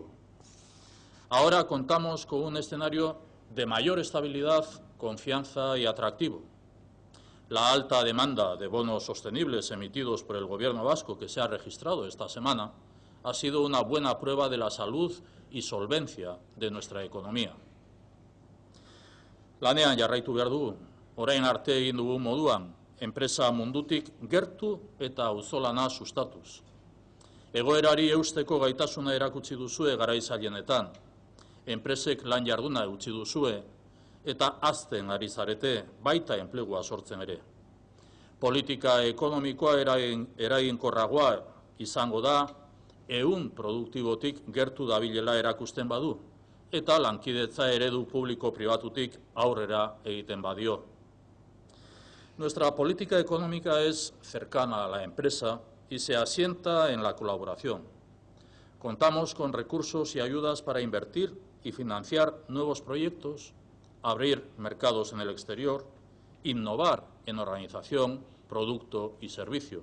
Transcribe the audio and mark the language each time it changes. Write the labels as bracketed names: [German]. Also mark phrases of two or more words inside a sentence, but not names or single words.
[Spanish] Ahora contamos con un escenario de mayor estabilidad, confianza y atractivo. La alta demanda de bonos sostenibles emitidos por el Gobierno vasco que se ha registrado esta semana ha sido una buena prueba de la salud y solvencia de nuestra economía. [Basque] Lanean jarraitu behar dugu, orain arte egin dugu moduan, enpresa mundutik gertu eta auzolana sustatuz. Egoerari eusteko gaitasuna erakutsi duzue garaitzailenetan, enpresek lan jarduna utzi duzue eta hazten ari zarete, baita enplegua sortzen ere. Politika ekonomikoa eraginkorragoa izango da, ehun produktibotik gertu dabilela erakusten badu, eta lankidetza eredu publiko-pribatutik aurrera egiten badio. [Spanish] Nuestra política económica es cercana a la empresa y se asienta en la colaboración. Contamos con recursos y ayudas para invertir y financiar nuevos proyectos, abrir mercados en el exterior, innovar en organización, producto y servicio.